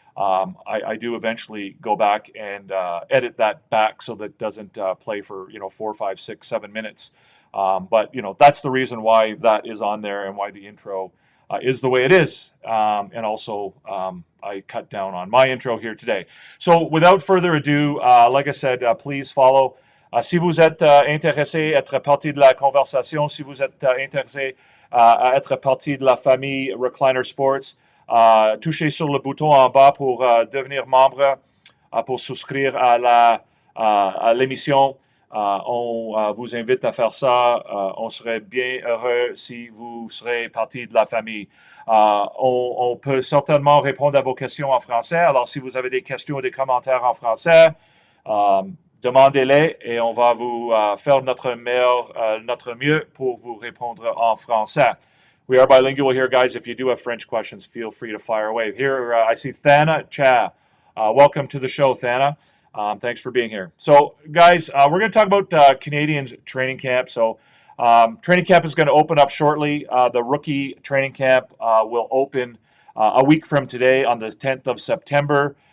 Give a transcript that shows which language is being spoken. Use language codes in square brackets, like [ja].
[en] I do eventually go back and edit that back so that it doesn't play for 4, 5, 6, 7 minutes. But that's the reason why that is on there and why the intro is the way it is. And also, I cut down on my intro here today. So without further ado, like I said, please follow. [fr] Si vous êtes intéressé à être partie de la conversation, si vous êtes intéressé à être partie de la famille Recliner Sports, touchez sur le bouton en bas pour devenir membre, pour souscrire à l'émission. On vous invite à faire ça. On serait bien heureux si vous serez partie de la famille. On peut certainement répondre à vos questions en français. Alors, si vous avez des questions ou des commentaires en français, demandez-les et on va vous faire notre mieux pour vous répondre en français. [en] We are bilingual here, guys. If you do have French questions, feel free to fire away. Here, I see Thana Cha. Welcome to the show, Thana. Thanks for being here. So, guys, we're going to talk about Canadiens training camp. So, training camp is going to open up shortly. The rookie training camp will open a week from today on the 10th of September.